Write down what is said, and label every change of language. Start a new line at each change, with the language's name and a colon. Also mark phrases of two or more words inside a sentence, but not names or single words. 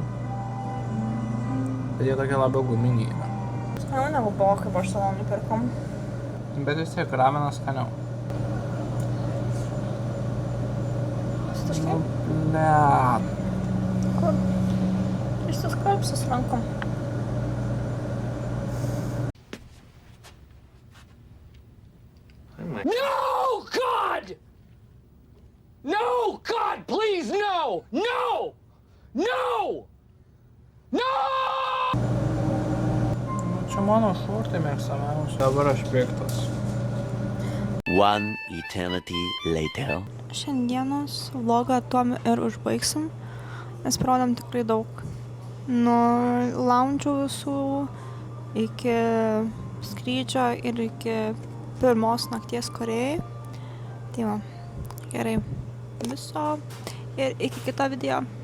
Lithuanian: Bet jie tokie labiau guminiai yra. Skaniau negu buvo, kaip aš savo nupirkom. Bet vis tiek ramenas skaniau. Taškai? Blet. Kur? Išsiskalbsiu su rankom.
English: No, God! No, God, please, no! No! No! No!
Lithuanian: Čia mano šortai mėgstamiausi. Dabar aš piktas.
English: One eternity later.
Lithuanian: Šiandienos vlogą tuom ir užbaigsim, nes parodėm tikrai daug. Nuo lounge'ų visų iki skrydžio ir iki pirmos nakties Korėjai. Tai va, gerai. Viso ir iki kito video.